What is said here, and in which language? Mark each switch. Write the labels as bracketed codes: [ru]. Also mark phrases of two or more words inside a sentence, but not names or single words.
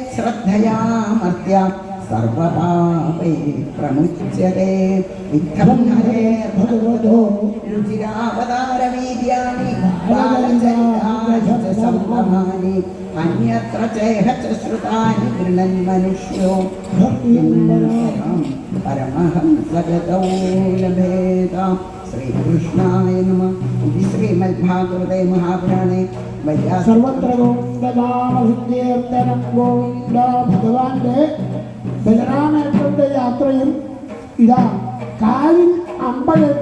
[sa] श्रद्धयामर्त्य सर्वपापैः प्रमुच्यते इत्थं हरेर्भगवतो रुचिरावतारवीर्याणि बालचरितानि च सम्भवानि अन्यत्र चेह च श्रुतानि गृह्णन् मनुष्यो परमहंसगतौ लभेत श्रीकृष्णाय नमः। इति श्रीमद्भागवते महापुराणे [ml] സർവത്ര ഗോവിന്ദനാമസങ്കീർത്തനം ഗോവിന്ദ. ഭഗവാന്റെ ബലരാമേട്ടന്റെ യാത്രയും ഇതാ കാലിൽ അമ്പഴ